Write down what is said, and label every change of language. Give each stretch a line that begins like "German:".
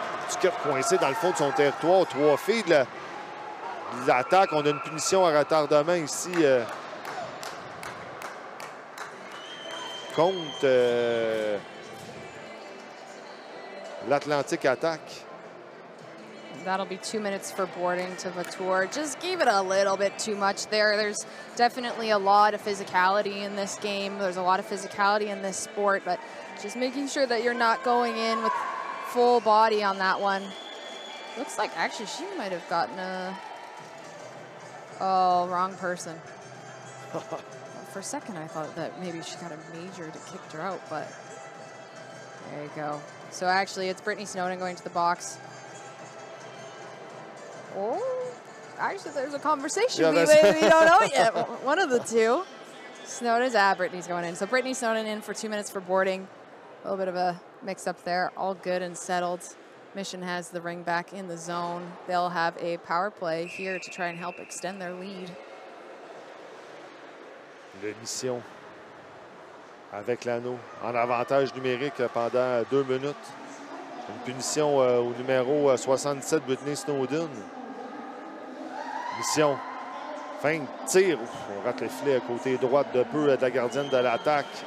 French: Duquette coincé dans le fond de son territoire. 3 filles de l'attaque. On a une punition à retardement ici contre l'Atlantique attaque.
English: That'll be 2 minutes for boarding to Vautour. Just gave it a little bit too much there. There's definitely a lot of physicality in this game. There's a lot of physicality in this sport, but just making sure that you're not going in with full body on that one. Looks like actually she might have gotten a... Oh, wrong person. For a second I thought that maybe she got a major that kicked her out, but there you go. So actually it's Brittany Snowden going to the box. Oh, actually, there's a conversation. We don't know yet. One of the two. Snowden's Brittany's going in. So Brittany Snowden in for 2 minutes for boarding. A little bit of a mix-up there. All good and settled. Mission has the ring back in the zone. They'll have a power play here to try and help extend their lead.
French: Le Mission avec l'anneau en avantage numérique pendant 2 minutes. Une punition au numéro 67, Brittany Snowden. Mission. Fin de tir. Ouf, on rate le filet à côté droite de peu de la gardienne de l'attaque.